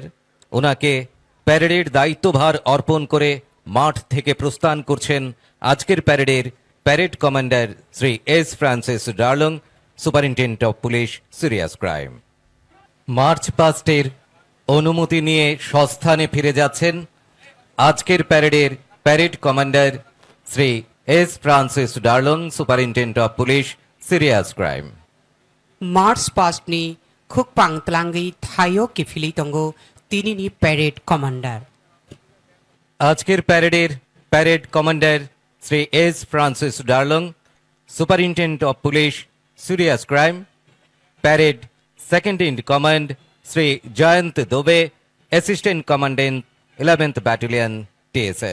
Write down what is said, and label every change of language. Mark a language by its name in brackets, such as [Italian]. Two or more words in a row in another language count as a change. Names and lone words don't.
[Bangla] ওনাকে প্যারেডের দায়িত্বভার অর্পণ করে মাঠ থেকে প্রস্থান করছেন আজকের প্যারেডের [English] parade commander [Bangla] শ্রী এস ফ্রান্সিস ডার্লং, [English] superintendent of police, serious crime. march past [Bangla] অনুমতি নিয়ে স্বস্থানে ফিরে যাচ্ছেন আজকের প্যারেডের [English] parade commander [Bangla] শ্রী এস ফ্রান্সিস ডার্লং, [English] superintendent of police, serious crime. march past [Kok Borok] खुक पांगतलांगी थायो किफिली तंगो तिनी [English] parade commander. [Bangla] আজকের প্যারেডের [English] parade commander [Bangla] শ্রী এস ফ্রান্সিস ডার্লং, [English] superintendent of police, serious crime. parade second in command [Bangla] শ্রী জয়ন্ত দোবে, [English] assistant commandant 11th battalion TSA.